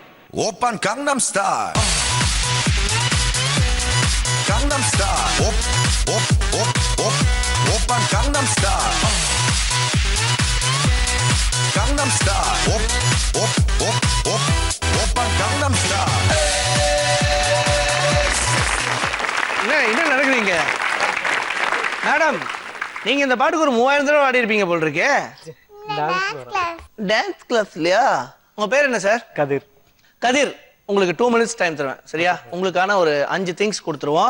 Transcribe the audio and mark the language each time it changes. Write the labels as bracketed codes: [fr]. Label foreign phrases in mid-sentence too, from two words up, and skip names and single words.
[ko] 오빤 강남스타일 강남스타일 오빤 강남스타일 강남스타일 오빤 강남스타일 [ta] என்ன நடக்குதுங்க மேடம்? நீங்க இந்த பாட்டுக்கு ஒரு 3000 தடவை ஆடி இருப்பீங்க போல் இருக்கே. [en] dance class [ta] இல்லையா? உங்க பேர் என்ன சார்? கதிர். கதிர், உங்களுக்கு [en] 2 minutes time [ta] தருவேன், சரியா? உங்களுக்கான ஒரு [en] 5 things [ta] கொடுத்துருவோம்.